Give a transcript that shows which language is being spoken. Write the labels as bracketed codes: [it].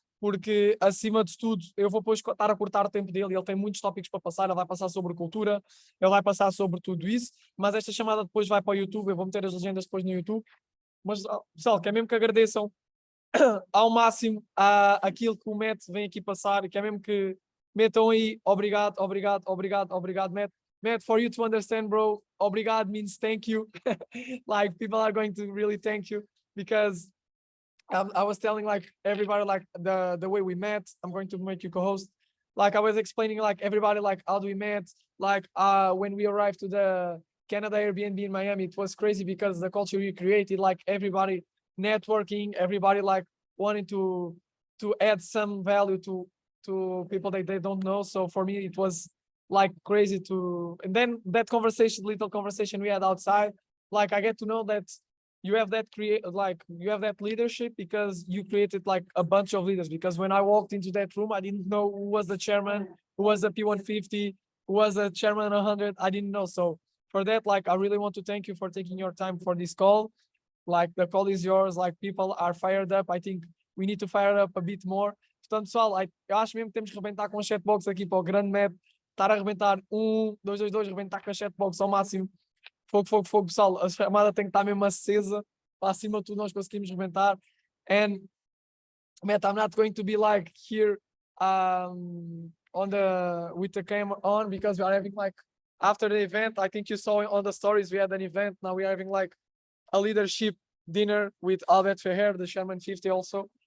[pt] Porque, acima de tudo, eu vou depois estar a cortar o tempo dele, ele tem muitos tópicos para passar, ele vai passar sobre cultura, ele vai passar sobre tudo isso, mas esta chamada depois vai para o YouTube, eu vou meter as legendas depois no YouTube. Mas, pessoal, quero mesmo que agradeçam ao máximo aquilo que o Matt vem aqui passar, e quero mesmo que metam aí, obrigado, obrigado, obrigado, obrigado, Matt. [en] Matt, for you to understand, bro, obrigado means thank you. Like, people are going to really thank you, because I was telling like everybody like the way we met. I'm going to make you co-host. Like, I was explaining like everybody like how we met. Like when we arrived to the Canada Airbnb in Miami, it was crazy because the culture we created, like everybody networking, everybody like wanting to add some value to people that they don't know. So for me, it was like crazy to. And then that little conversation we had outside, like I get to know that you have that leadership because you created like a bunch of leaders. Because when I walked into that room, I didn't know who was the chairman, who was the P150, who was the chairman 100. I didn't know. So for that, like, I really want to thank you for taking your time for this call. Like, the call is yours. Like, people are fired up. I think we need to fire up a bit more. [pt] Portanto, pessoal, eu acho mesmo que temos que arrebentar com a chatbox aqui para o grande Matt. Estar a arrebentar 1, 2, 2, 2, arrebentar com a chatbox ao máximo. Fogo, fogo, fogo, pessoal. A chamada tem que estar mesmo acesa. Para acima de tudo nós conseguimos rebentar. [en] And Matt, I'm not going to be like here with the camera on, because we are having like, after the event, I think you saw on the stories, we had an event. Now we are having like a leadership dinner with Albert Ferrer, the Sherman 50 also.